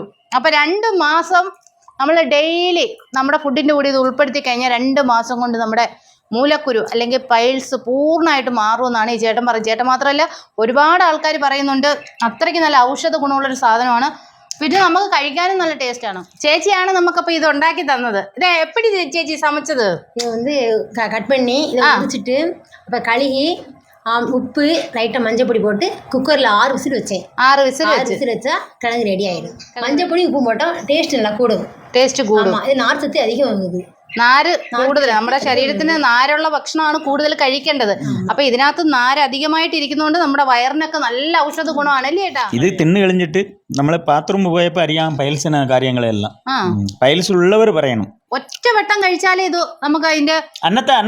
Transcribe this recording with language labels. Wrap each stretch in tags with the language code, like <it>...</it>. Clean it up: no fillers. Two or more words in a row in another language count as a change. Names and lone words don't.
<ml>അപ്പൊ 2 മാസം നമ്മൾ ഡെയിലി നമ്മുടെ ഫുഡിന്റെ കൂടെ ഇത് ഉൾപ്പെടുത്തി കഴിഞ്ഞാൽ 2 മാസം കൊണ്ട് നമ്മുടെ മൂലക്കുരു അല്ലെങ്കിൽ പൈൽസ് പൂർണ്ണമായിട്ട് മാറുമെന്നാണ് ഈ ചേട്ടൻ പറയുന്നത്. ചേട്ടൻ മാത്രമല്ല ഒരുപാട് ആൾക്കാർ പറയുന്നുണ്ട്. അത്രയ്ക്ക് നല്ല ഔഷധ ഗുണമുള്ളൊരു സാധനമാണ്. പിന്നെ നമുക്ക് കഴിക്കാനും നല്ല ടേസ്റ്റാണ്. ചേച്ചിയാണ് നമുക്കപ്പോൾ ഇത് ഉണ്ടാക്കി തന്നത്.</ml> <ta>இது எப்படி சேச்சி സமைச்சது? இது கட் பண்ணி இதை முடிச்சுட்டு இப்போ கழுகி உப்பு லைட்டாக மஞ்சப்பொடி போட்டு குக்கரில் 6 விசில் வச்சேன். 6 விசில் வச்சா கிழங்கு ரெடி ஆயிடும். மஞ்சப்பொடி உப்பு போட்டால் டேஸ்ட் நல்லா കൂടും. இது நார் சத்து அதிகம் ஆகுது.</ta> <ml>നാര് കൂടുതൽ, നമ്മുടെ ശരീരത്തിന് നാരുള്ള ഭക്ഷണമാണ് കൂടുതൽ കഴിക്കേണ്ടത്. അപ്പൊ ഇതിനകത്ത് നാര് അധികമായിട്ട് ഇരിക്കുന്നതുകൊണ്ട് നമ്മുടെ വയറിനൊക്കെ നല്ല ഔഷധ ഗുണമാണ് അല്ലേ ചേട്ടാ? ഇത് തിന്നു കളിഞ്ഞിട്ട് നമ്മള് ബാത്റൂമിൽ പോയപ്പോ അറിയാം പൈൽസിന് കാര്യങ്ങളെല്ലാം. പൈൽസ് ഉള്ളവർ പറയണം ഒറ്റ വട്ടം കഴിച്ചാലേ ഇത് നമുക്ക് അതിന്റെ</ml>